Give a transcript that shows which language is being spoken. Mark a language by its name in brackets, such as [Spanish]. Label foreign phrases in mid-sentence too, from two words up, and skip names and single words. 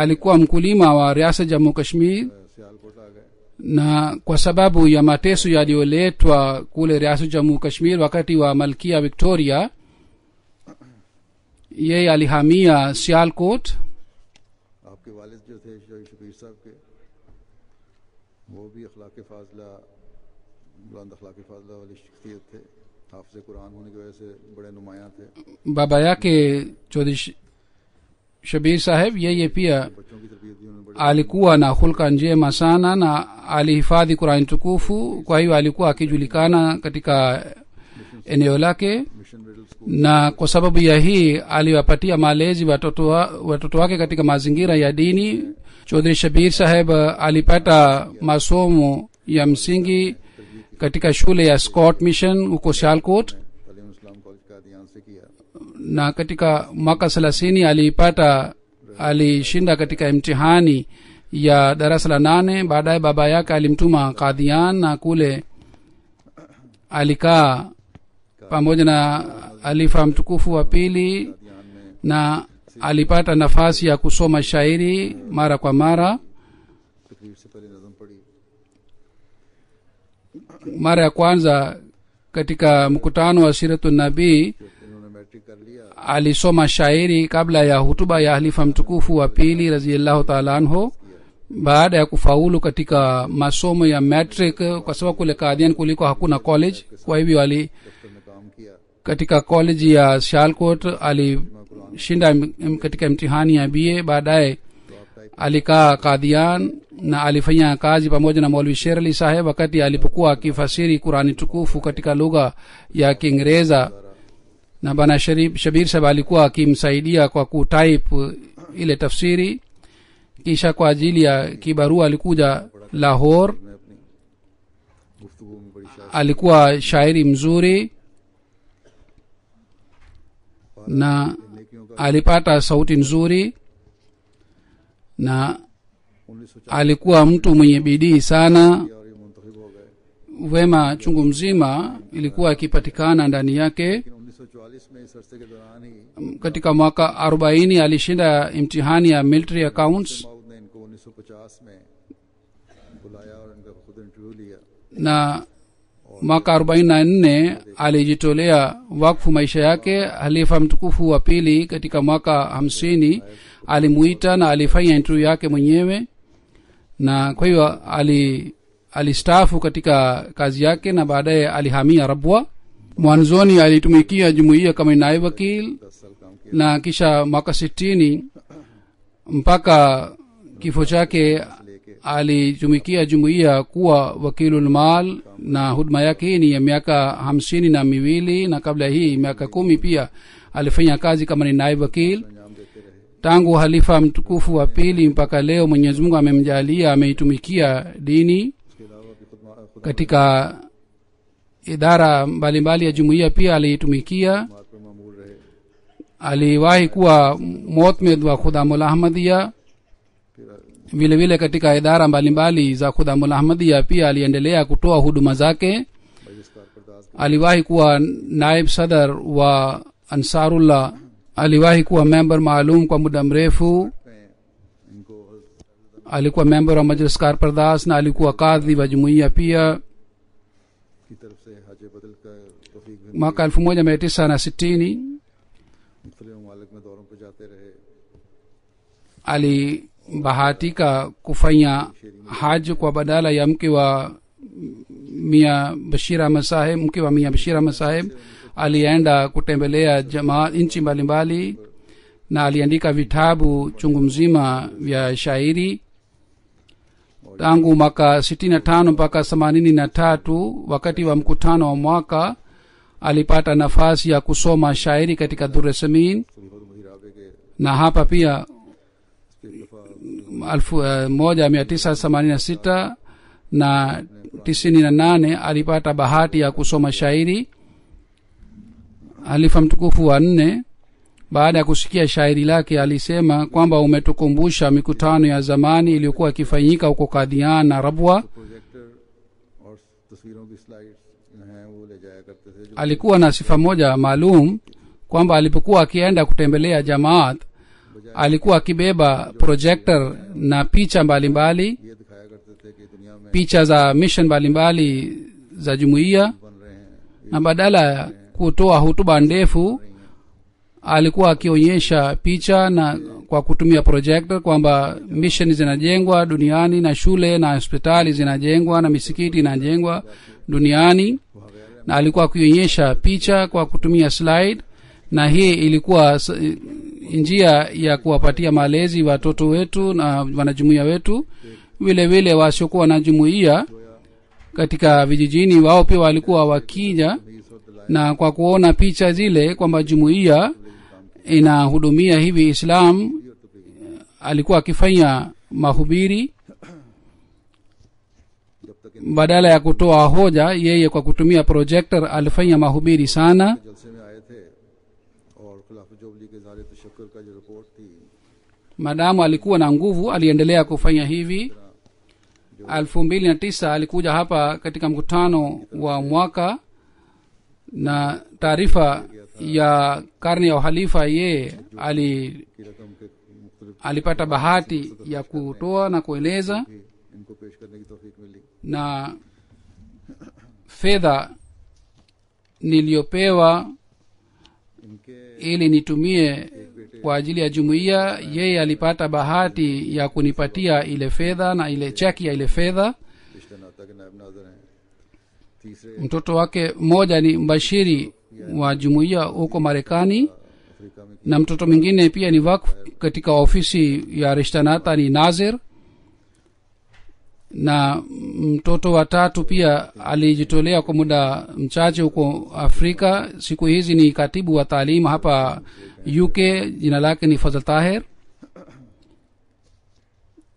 [Swahili] alikuwa mkulima wa riasa Jammu Kashmir, [Urdu] سیالکوٹ آ گئے [Swahili] na kwa sababu ya mateso yaliyoletwa kule riasa Jammu Kashmir wakati wa Malkia Victoria, yeye alihamia Sialkot. [Urdu] آپ کے والد جو تھے شبیر صاحب کے وہ بھی اخلاق فاضلہ بلند اخلاق فاضلہ والی شخصیت تھے حافظ قرآن ہونے کی وجہ سے بڑے نمایاں تھے [Swahili] Baba yake Chaudhry Shabir Saheb yeye pia [Urdu] بچوں کی تربیت بھی انہوں نے بڑی [Swahili] alikuwa na hulka njema sana na alihifadhi Qur'an tukufu. Kwa hiyo alikuwa akijulikana katika eneo lake, [Urdu] मिशन मिडिल स्कूल [Swahili] na kwa sababu ya hii aliwapatia malezi watoto wake katika mazingira ya dini. Chaudhry Shabir Saheb alipata masomo ya msingi katika shule ya Scott Mission huko Sialkot, [Urdu] تعلیم اسلام کالج قادیان سے کیا [Swahili] na katika mwaka 30 alishinda katika imtihani ya darasa la 8. Baadaye baba yake alimtuma Qadian, na kule alikaa pamoja na alifa mtukufu wa pili, [Urdu] قادیان میں [Swahili] na alipata nafasi ya kusoma shairi mara kwa mara. [Urdu] تقریر سے پہلے نظم پڑھی [Swahili] Mara ya kwanza katika mkutano wa Siratun Nabii [Urdu] انہوں نے میٹرک کر لیا [Swahili] alisoma shairi kabla ya hutuba ya halifa mtukufu wa pili [Arabic] رضي الله تعالى عنه. [Swahili] Baada ya kufaulu katika masomo ya matric, kwa sababu kule Qadian kuliko hakuna college, kwa hivyo [Urdu] دفتر میں کام کیا [Swahili] katika college ya Sialkot alishinda katika mtihani ya BA. Baadaye alikaa Qadian na alifanya kazi pamoja na Maulvi Sher Ali Saheb wakati alipokuwa akifasiri Qurani tukufu katika lugha ya Kiingereza, na bana Shabir Saheb alikuwa akimsaidia kwa kutype ile tafsiri. kisha kwa ajili ya kibarua alikuja Lahore. [Urdu] میں اپنی گفتگو میں بڑی شاعری [Swahili] Alikuwa shairi mzuri na [Urdu] نیکیوں کا [Swahili] alipata sauti nzuri na 1940 alikuwa mtu mwenye bidii sana. [Urdu] اور یہ منتخب ہو گئے, [Swahili] Wema chungu mzima ilikuwa ikipatikana ndani yake. [Urdu] لیکن 1944 میں اس عرصے کے دوران ہی [Swahili] Katika mwaka 40 alishinda imtihani ya [English] military accounts, [Urdu] موعود نے ان کو 1950 میں بلایا اور ان کا خود انٹرویو لیا. [Swahili] na mwaka 44 alijitolea wakfu maisha yake. Halifa mtukufu wa pili katika mwaka 50 alimuita na alifanya interview yake mwenyewe, na kwa hiyo alistaafu katika kazi yake na baadaye alihamia Rabwa. Mwanzoni alitumikia jumuiya kama naibu wakil, [Urdu] 10 سال کام کیا. [Swahili] na kisha mwaka 60 mpaka kifo chake alitumikia jumuiya kuwa wakilul mal, na huduma yake hii ni ya miaka 52, na kabla hii miaka 10 pia alifanya kazi kama ni naibu wakil. [Urdu] انجام دیتے رہے. [Swahili] Tangu halifa mtukufu wa pili mpaka leo Mwenyezi Mungu amemjalia ameitumikia dini [Urdu] اس کے علاوہ بھی خود [Swahili] katika idara mbalimbali ya jumuiya pia aliitumikia. [Urdu] مات پر معمول رہے. [Swahili] Aliwahi kuwa mu'tamid wa Khudamul Ahmadiyya. [Urdu] फिर [Swahili] Vile vile katika idara mbalimbali za Khudamul Ahmadiyya pia aliendelea kutoa huduma zake. [Urdu] मजलिस कारपरदाज [Swahili] Aliwahi kuwa naib sadar wa Ansarullah. Aliwahi kuwa member maalum kwa muda mrefu. [Urdu] میں ان کو [Swahili] Alikuwa member wa Majlis Karpardas na alikuwa kadhi wa jumuiya pia. [Urdu] کی طرف سے حج بدل کا توفیق بھی [Swahili] Mwaka 1960 [Urdu] مختلف ممالک میں دوروں پر جاتے رہے. [Swahili] alibahatika kufanya haj kwa badala ya mke wa Mia Bashir Ahmad Saheb. Mke wa Mia Bashir Ahmad Saheb alienda kutembelea jamaa nchi mbalimbali na aliandika vitabu chungu mzima vya shairi. Tangu mwaka 65 mpaka 83 wakati wa mkutano wa mwaka alipata nafasi ya kusoma shairi katika Durrasamin, [Urdu] خلیفہ مہرابے کے [Swahili] na hapa pia [Urdu] اس کے دفعہ [Swahili] 1986 na 98 alipata bahati ya kusoma shairi. Halifa mtukufu wa 4 baada ya kusikia shairi lake alisema kwamba umetukumbusha mikutano ya zamani iliyokuwa ikifanyika huko Kadian na Rabwa. [Urdu] پروجیکٹر اور تصویروں کی سلائیڈز ہیں وہ لے جایا کرتے تھے. जो [Swahili] Alikuwa na sifa moja maalum kwamba alipokuwa akienda kutembelea jamaat alikuwa akibeba projector na picha mbalimbali, [Urdu] یہ دکھایا کرتے تھے کہ دنیا میں [Swahili] picha za mission mbalimbali za jumuiya, [Urdu] بن رہے ہیں, [Swahili] na badala ya kutoa hutuba ndefu alikuwa akionyesha picha na kwa kutumia projector kwamba mission zinajengwa duniani na shule na hospitali zinajengwa na misikiti inajengwa duniani, na alikuwa akionyesha picha kwa kutumia slide, na hii ilikuwa njia ya kuwapatia malezi watoto wetu na wanajumuiya wetu. Vile vile wasiokuwa na jumuiya katika vijijini wao pia walikuwa wakija, na kwa kuona picha zile kwamba jumuiya inahudumia hivi Islam, alikuwa akifanya mahubiri [Urdu] جب تک [Swahili] badala ya kutoa hoja. Yeye kwa kutumia projector alifanya mahubiri sana. [Urdu] جلسے میں آئے تھے اور خلافت جوبلی کے اظہار تشکر کا جو رپورٹ تھی, [Swahili] Madamu alikuwa na nguvu aliendelea kufanya hivi. 2009 alikuja hapa katika mkutano wa mwaka, na taarifa ya karne ya uhalifa ye [Urdu] کی رقم کے مختلف [Swahili] alipata bahati ya kutoa na kueleza, [Urdu] بھی ان کو پیش کرنے کی توفیق ملی. [Swahili] na fedha niliyopewa [Urdu] इनके [Swahili] ili nitumie kwa ajili ya jumuiya, yeye alipata bahati ya kunipatia ile fedha na ile cheki ya ile fedha. [Urdu] رشتہ ناتا کے نائب ناظر ہیں. तीसरे [Swahili] Mtoto wake mmoja ni mbashiri wa jumuiya huko Marekani, [Urdu] افریقہ میں [Swahili] na mtoto mwingine pia ni wakfu katika ofisi ya Rishtanata ni Nazir, na mtoto wa tatu pia alijitolea kwa muda mchache huko Afrika. Siku hizi ni katibu wa taalimu hapa UK, jina lake ni Fazl Tahir.